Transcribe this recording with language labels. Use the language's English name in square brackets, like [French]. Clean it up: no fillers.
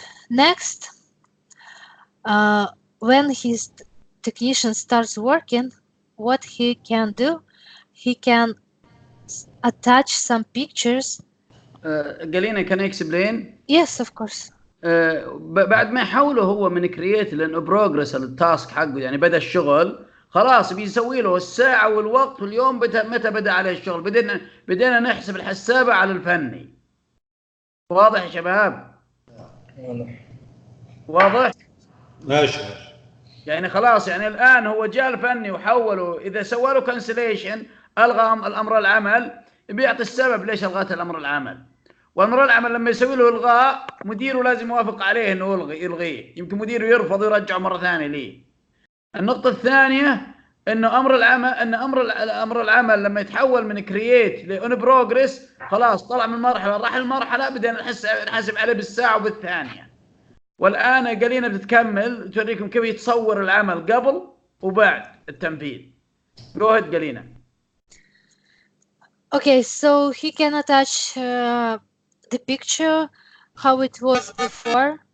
[English] Next, when his technician starts working, what he can do, he can attach some pictures. Galina, can I explain? Yes, of course. [Arabic] بعد ما يحوله هو من كرييت لانه بروجرس التاسك حقه، يعني بدا الشغل خلاص بيسوي له الساعه والوقت واليوم متى بدا عليه الشغل. بدينا نحسب الحسابه على الفني. واضح يا شباب؟ واضح؟ ماشي. يعني خلاص، يعني الان هو جاء الفني وحوله، اذا سوى له كانسليشن الغى الامر العمل بيعطي السبب ليش الغت الامر العمل. والامر العمل لما يسوي له الغاء مديره لازم يوافق عليه انه يلغيه، يمكن مديره يرفض ويرجعه مره ثانيه ليه. النقطه الثانيه انه امر العمل لما يتحول من كرييت لأون بروجريس خلاص طلع من مرحله راح المرحله، بدنا نحاسب عليه بالساعه وبالثانيه. والان قالينا بتكمل توريكم كيف يتصور العمل قبل وبعد التنفيذ. [English] Go ahead, Galina. Okay, so he can attach the picture how it was before.